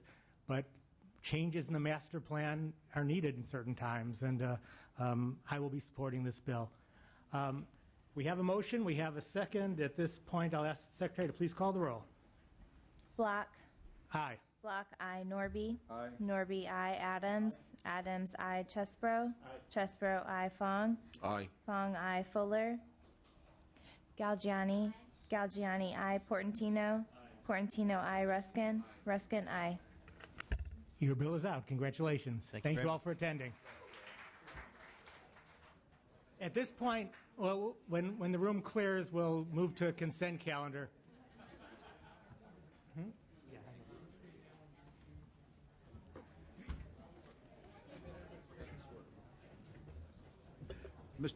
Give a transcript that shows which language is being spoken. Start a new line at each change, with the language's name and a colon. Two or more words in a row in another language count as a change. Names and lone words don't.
English: But changes in the master plan are needed in certain times, and I will be supporting this bill. We have a motion. We have a second. At this point, I'll ask the Secretary to please call the roll. Block. Aye. Block, I. Norby. Aye. Norby, I. Adams. Adams, I. Chesbro. Chesbro, I. Fong. Aye. Fong, I. Fuller. Galgiani. Galgiani, I. Portantino. Portantino, I. Ruskin. Ruskin, I. Your bill is out. Congratulations. Thank you all for attending. At this point, well, when the room clears, we'll move to a consent calendar. Mr.